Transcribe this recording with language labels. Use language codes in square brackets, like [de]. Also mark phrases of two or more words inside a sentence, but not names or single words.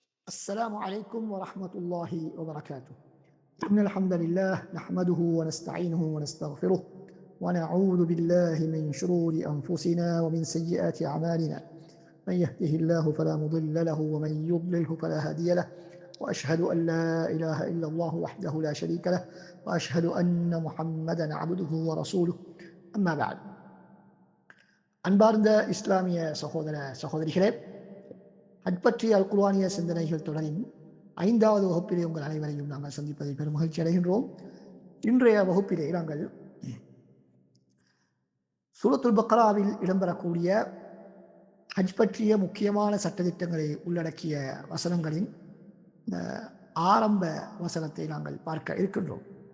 [ar] السلام عليكم ورحمة الله وبركاته. إن الحمد لله نحمده ونستعينه ونستغفره ونعوذ بالله من شرور أنفسنا ومن سيئات أعمالنا. من يهده الله فلا مضل له ومن يضلله فلا هادي له، وأشهد أن لا إله إلا الله وحده لا شريك له، وأشهد أن محمدا عبده ورسوله. أما بعد. [ta] அன்பார்ந்த இஸ்லாமிய சகோதர சகோதரிகளே, ஹஜ் பற்றிய அல் குர்ஆனிய சிந்தனைகள் தொடரின் 5வது வகுப்பிலே உங்கள் அனைவரையும் நாங்கள் சந்திப்பதில் பெரும் மகிழ்ச்சி அடைகின்றோம். இன்றைய வகுப்பிலே நாங்கள் சூரத்துல் பக்ராவில் இடம்பெறக்கூடிய ஹஜ் பற்றிய முக்கியமான சட்டதிட்டங்களை உள்ளடக்கிய வசனங்களின் ஆரம்ப வசனத்தை நாங்கள் பார்க்க இருக்கின்றோம்.